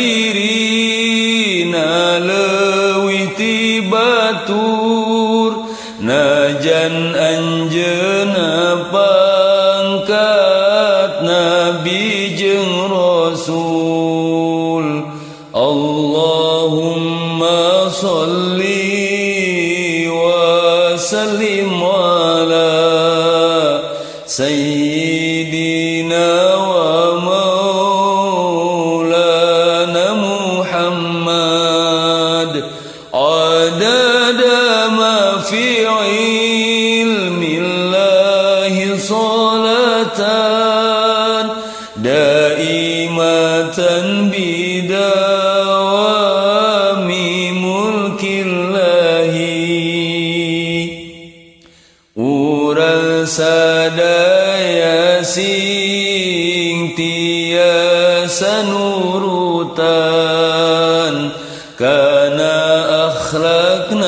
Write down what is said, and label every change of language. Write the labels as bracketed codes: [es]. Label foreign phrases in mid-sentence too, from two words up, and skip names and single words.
[su] dirina leuwih ti batur najan anjeunna pangkat Nabi jeung Rasul. [ar] اللهم صل وسلم على سيدنا ومولانا محمد عدد ما في علم الله صلاة دائمة بدوام ملك الله. [su] Urang sadaya sing tiasa nurutan kana akhlak